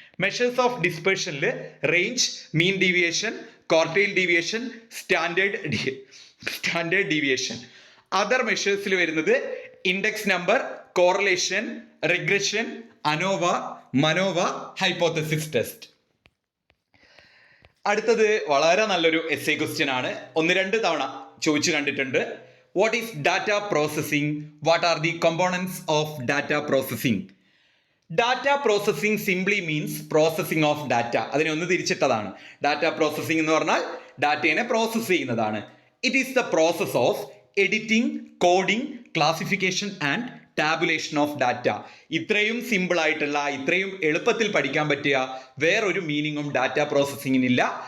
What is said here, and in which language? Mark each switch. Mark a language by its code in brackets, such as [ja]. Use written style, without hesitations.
[ml] Measures of ഡിസ്പേർഷനിൽ range, mean deviation, quartile deviation, standard deviation. Other മെഷേഴ്സിൽ വരുന്നത് index number, correlation, regression, ANOVA, മനോവ, hypothesis test. അടുത്തത് വളരെ നല്ലൊരു SI question ആണ്. 1-2 തവണ ചോദിച്ചു കണ്ടിട്ടുണ്ട്. [en] What is data processing? What are the components of data processing? Data processing simply means processing of data. [ml] അതിനെ ഒന്ന് തിരിച്ചിട്ടതാണ്. ഡാറ്റ പ്രോസസ്സിംഗ് എന്ന് പറഞ്ഞാൽ ഡാറ്റയെ പ്രോസസ്സ് ചെയ്യുന്നതാണ്. [en] It is the process of editing, coding, classification and tabulation of data. [ml] ഇത്രയും simple ആയിട്ടുള്ള, ഇത്രയും എളുപ്പത്തിൽ പഠിക്കാൻ പറ്റിയ വേറൊരു മീനിങ്ങും ഡാറ്റ പ്രോസസ്സിങ്ങിനില്ല.